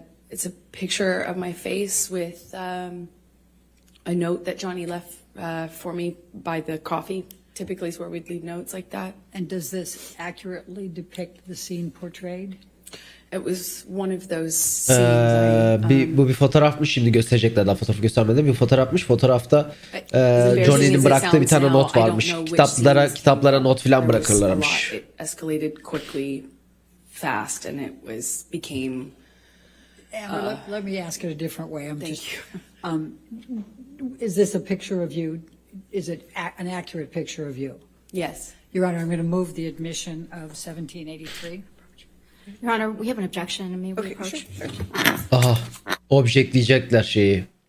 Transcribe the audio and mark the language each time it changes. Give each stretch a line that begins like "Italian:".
English: It's a picture of my face with a note that Johnny left for me by the coffee. Typically is where we'd leave notes like that. And does this accurately depict the scene portrayed? It was one of those scenes.
Turkish: Bu bir fotoğrafmış, şimdi gösterecekler, daha fotoğrafı göstermeden bir fotoğrafmış. Fotoğrafta Johnny'nin bıraktığı bir tane not varmış. Kitaplara not filan bırakırlarmış.
English: It escalated quickly, fast, and it became. Amber, let me ask it a different way. Is this a picture of you? Is it an accurate picture of you? Yes. Your Honor, I'm going to move the admission of 1783. Your Honor, we have an objection. May we approach?
Turkish: Aha, objectleyecekler şeyi.